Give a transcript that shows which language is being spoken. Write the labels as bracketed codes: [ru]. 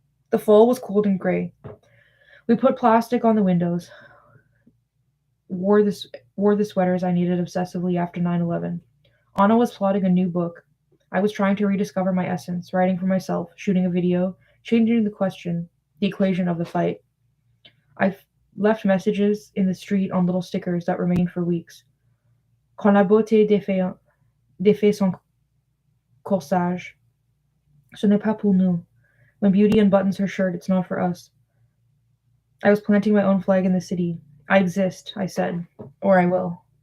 [en] The fall was cold and gray. We put plastic on the windows, wore the sweaters I needed obsessively after 9/11. Anna was plotting a new book. I was trying to rediscover my essence, writing for myself, shooting a video, changing the equation of the fight. I left messages in the street on little stickers that remained for weeks. [fr] Quand la beauté défait son corsage, ce n'est pas pour nous. [en] When beauty unbuttons her shirt, it's not for us. I was planting my own flag in the city. I exist, I said, or I will.